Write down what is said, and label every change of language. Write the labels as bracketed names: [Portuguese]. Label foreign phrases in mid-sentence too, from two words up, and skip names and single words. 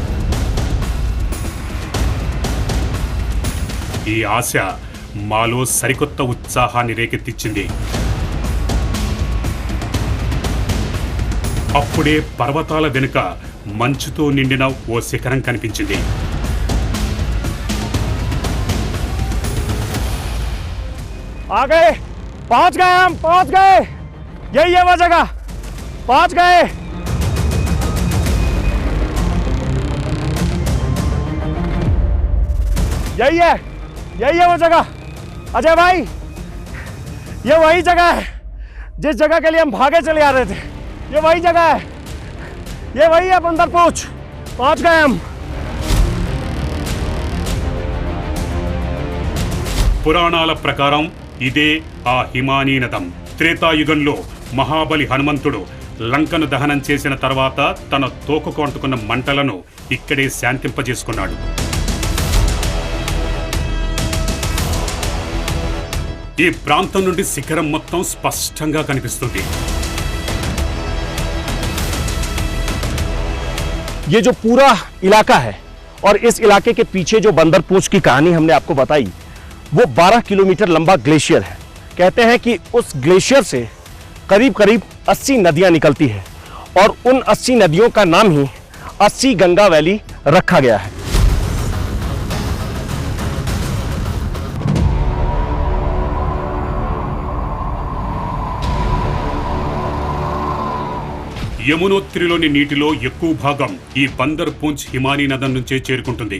[Telugu] ఈ ఆశ మాలో సరికొత్త ఉత్సాహాన్ని రేకెత్తించింది. అప్పుడే పర్వతాల వెనుక మంచుతో నిండిన ఓ శిఖరం కనిపించింది. [Hindi] आ गए, पहुंच गए, हम पहुंच गए. यही है वो जगह, पहुंच गए. यही है वो जगह. अजय भाई, ये वही जगह है जिस जगह के लिए हम भागे चले आ रहे थे. ये वही जगह है, ये वही है बंदर पूछ. पहुंच गए हम. [Telugu] పురాణాల ప్రకారం ఇదే ఆ హిమానీ నదం. త్రేతాయుగంలో మహాబలి హనుమంతుడు లంకను దహనం చేసిన తర్వాత తన తోకకు అంటుకున్న మంటలను ఇక్కడే శాంతింపజేసుకున్నాడు. ఈ ప్రాంతం నుండి శిఖరం మొత్తం స్పష్టంగా కనిపిస్తుంది. [Hindi] ये जो पूरा इलाका है और इस इलाके के पीछे जो बंदर पूंछ की कहानी हमने आपको बताई, वो 12 किलोमीटर लंबा ग्लेशियर है. कहते हैं कि उस ग्लेशियर से करीब करीब 80 नदियां निकलती है और उन 80 नदियों का नाम ही 80 गंगा वैली रखा गया है. [Telugu] యమునోత్రిలోని నీటిలో ఎక్కువ భాగం ఈ బందర్ పూంచ్ హిమానీ నదం నుంచే చేరుకుంటుంది.